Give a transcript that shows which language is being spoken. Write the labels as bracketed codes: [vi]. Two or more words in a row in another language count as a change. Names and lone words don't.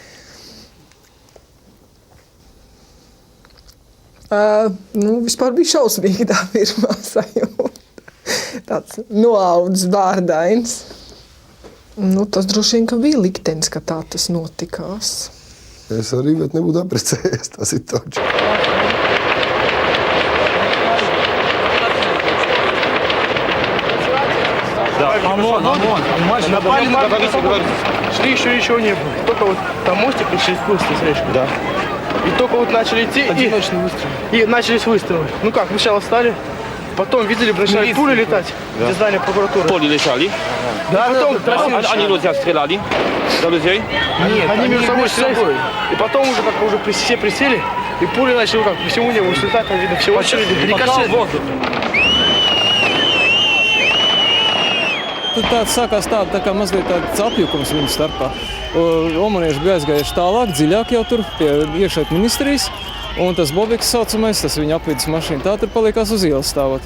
[lv] Vispār bija šausmīgi tā pirmā sajūta. Tāds noaudzis bārdains. Tas droši vien, ka bija liktenis, ka tā tas notikās. Es arī nebūtu apprecējies, tas ir taču. [ru] Напали на шли еще не было. Только вот там мостик и через кусты с решкой. Да. И только вот начали идти и начались выстрелы. Сначала встали, потом видели, начали пули летать, где здание прокуратуры. Пули летали? Да, потом Они друзья стреляли? За людей? Нет, они между собой стреляли. И потом уже все присели, и пули начали по всему небу слетать, там видно все очереди. Рикошет. [lv] Tad sākās tā kā mazliet tāds apjukums viņu starpā. Omanieši bija aizgājuši tālāk, dziļāk jau tur pie iekšlietu ministrijas. Un tas Bobiks saucamais, tas viņa apvidus mašīna, tā tur palikās uz ielas stāvot.